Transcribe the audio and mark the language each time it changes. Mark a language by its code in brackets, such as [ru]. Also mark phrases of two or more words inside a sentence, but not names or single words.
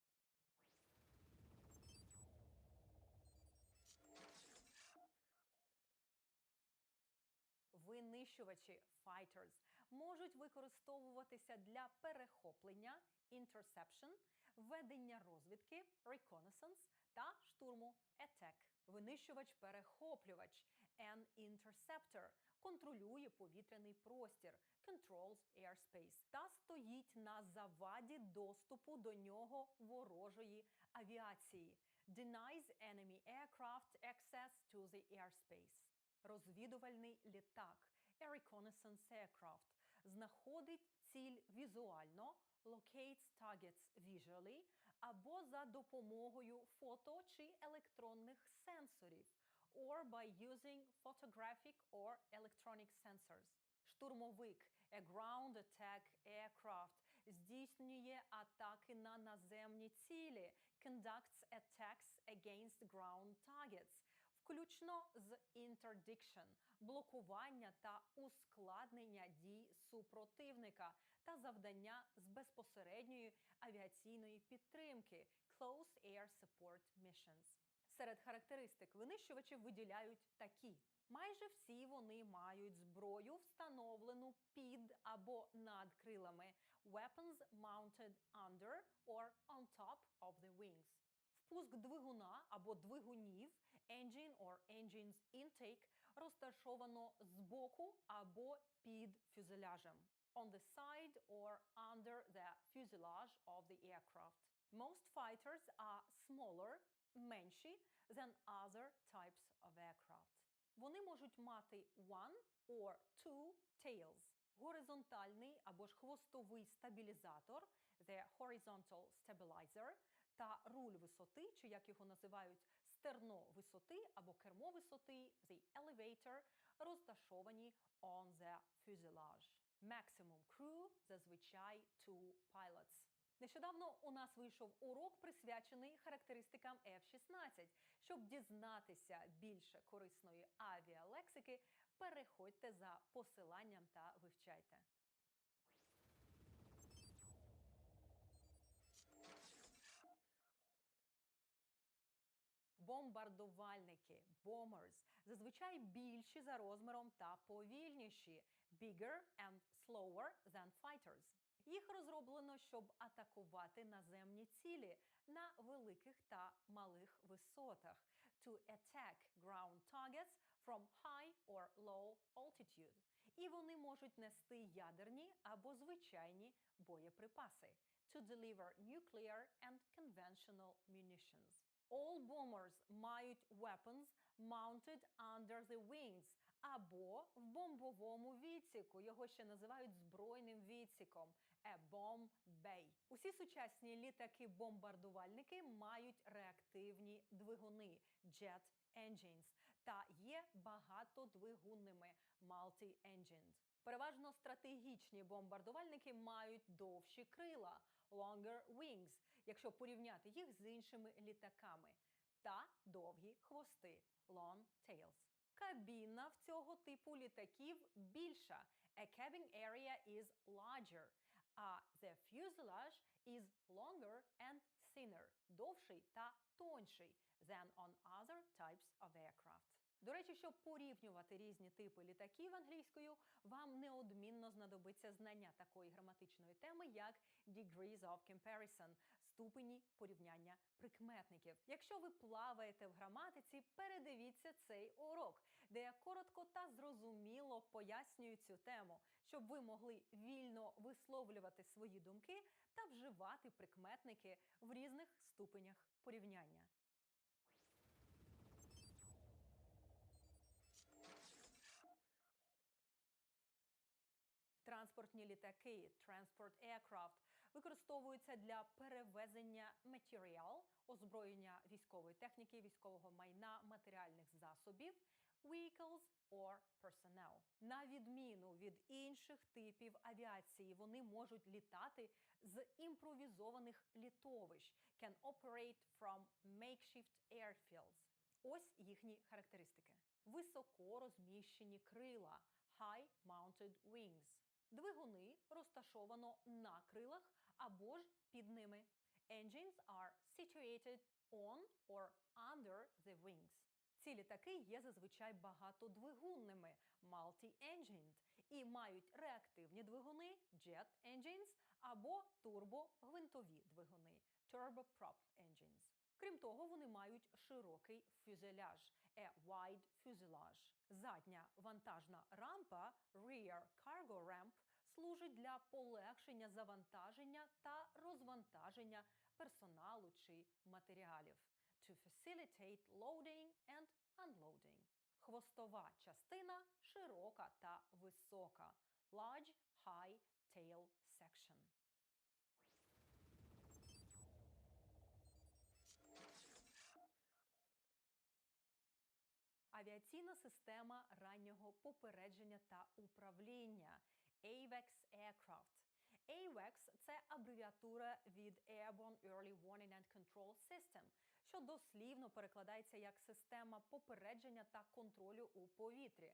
[uk] Винищувачі – fighters можуть використовуватися для перехоплення interception, ведення розвідки reconnaissance та штурму attack. Винищувач-перехоплювач [en] an interceptor [uk] контролює повітряний простір [en] controls airspace [uk] та стоїть на заваді доступу до нього ворожої авіації [en] denies enemy aircraft access to the airspace. [uk] Розвідувальний літак [en] a reconnaissance aircraft [uk] знаходить ціль візуально [en] locates targets visually [uk] або за допомогою фото чи електронних сенсорів [en] or by using photographic or electronic sensors. [uk] Штурмовик [en] a ground attack aircraft [uk] здійснює атаки на наземні цілі [en] conducts attacks against ground targets, [uk] включно з interdiction – блокування та ускладнення дій супротивника та завдання з безпосередньої авіаційної підтримки [en] Close Air Support Missions. [uk] Серед характеристик винищувачів виділяють такі. Майже всі вони мають зброю, встановлену під або над крилами [en] Weapons mounted under or on top of the wings. [uk] Впуск двигуна або двигунів [en] engine or engines intake [uk] розташовано збоку або під фюзеляжем [en] on the side or under the fuselage of the aircraft. Most fighters are smaller, менші than other types of aircraft. [uk] Вони можуть мати [en] one or two tails. [uk] Горизонтальний або ж хвостовий стабілізатор [en] the horizontal stabilizer [uk] та руль висоти, чи як його називають, стерно висоти або кермо висоти [en] the elevator, [uk] розташовані [en] on the fuselage. Maximum crew – [uk] зазвичай 2 pilots. Нещодавно у нас вийшов урок, присвячений характеристикам F-16. Щоб дізнатися більше корисної авіалексики, переходьте за посиланням та вивчайте. Бомбардувальники – bombers – зазвичай більші за розміром та повільніші – [en] bigger and slower than fighters. [uk] Їх розроблено, щоб атакувати наземні цілі на великих та малих висотах – [en] to attack ground targets from high or low altitude. [uk] І вони можуть нести ядерні або звичайні боєприпаси – [en] to deliver nuclear and conventional munitions. All bombers мають weapons mounted under the wings [uk] або в бомбовому відсіку. Його ще називають збройним відсіком – [en] a bomb bay. [uk] Усі сучасні літаки-бомбардувальники мають реактивні двигуни – [en] jet engines [uk] та є багатодвигунними – multi-engined. Переважно стратегічні бомбардувальники мають довші крила – [en] longer wings, [uk] якщо порівняти їх з іншими літаками, та довгі хвости – [en] long tails. [uk] Кабіна в цього типу літаків більша – [en] a cabin area is larger, а the fuselage is longer and thinner – [uk] довший та тонший [en] than on other types of aircraft. [uk] До речі, щоб порівнювати різні типи літаків англійською, вам неодмінно знадобиться знання такої граматичної теми, як [en] degrees of comparison – [uk] ступені порівняння прикметників. Якщо ви плаваєте в граматиці, передивіться цей урок, де я коротко та зрозуміло пояснюю цю тему, щоб ви могли вільно висловлювати свої думки та вживати прикметники в різних ступенях порівняння. Транспортні літаки – transport aircraft – використовуються для перевезення матеріал, озброєння військової техніки, військового майна, матеріальних засобів, [en] vehicles or personnel. [uk] На відміну від інших типів авіації, вони можуть літати з імпровізованих літовищ – [en] can operate from makeshift airfields. [uk] Ось їхні характеристики. Високо розміщені крила – high mounted wings. Двигуни розташовано на крилах або ж під ними. [en] Engines are situated on or under the wings. [uk] Ці літаки є зазвичай багатодвигунними multi-engined і мають реактивні двигуни [en] jet engines [uk] або турбогвинтові двигуни [en] turboprop engines. [uk] Крім того, вони мають широкий фюзеляж [en] a wide fuselage. [uk] Задня вантажна рампа [en] rear cargo ramp [uk] служить для полегшення завантаження та розвантаження персоналу чи матеріалів [en] to facilitate loading and unloading. [uk] Хвостова частина широка та висока [en] large high tail section. [uk] Авіаційна система раннього попередження та управління AWACS Aircraft. AWACS – це абревіатура від Airborne Early Warning and Control System, що дослівно перекладається як система попередження та контролю у повітрі.